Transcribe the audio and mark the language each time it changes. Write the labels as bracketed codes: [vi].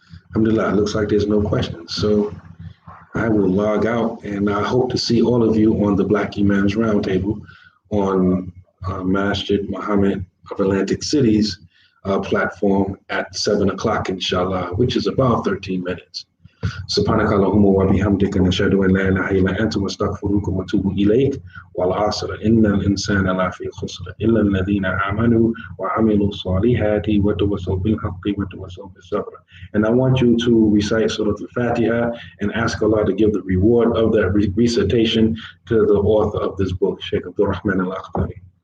[en] Alhamdulillah, looks like there's no questions. So I will log out, and I hope to see all of you on the Black Imams Roundtable on Masjid Muhammad of Atlantic City's platform at 7 o'clock, inshallah, which is about 13 minutes. [ar] سبحانك اللهم وبحمدك نشهد أن لا إله إلا أنت نستغفرك ونتوب إليك والعصر إن الإنسان لفي خسر إلا الذين آمنوا وعملوا الصالحات وتواصوا بالحق وتواصوا بالصبر. [en] And I want you to recite Surah Al-Fatiha and ask Allah to give the reward of that recitation to the author of this book, Sheikh Abdul Rahman al-Akhdari.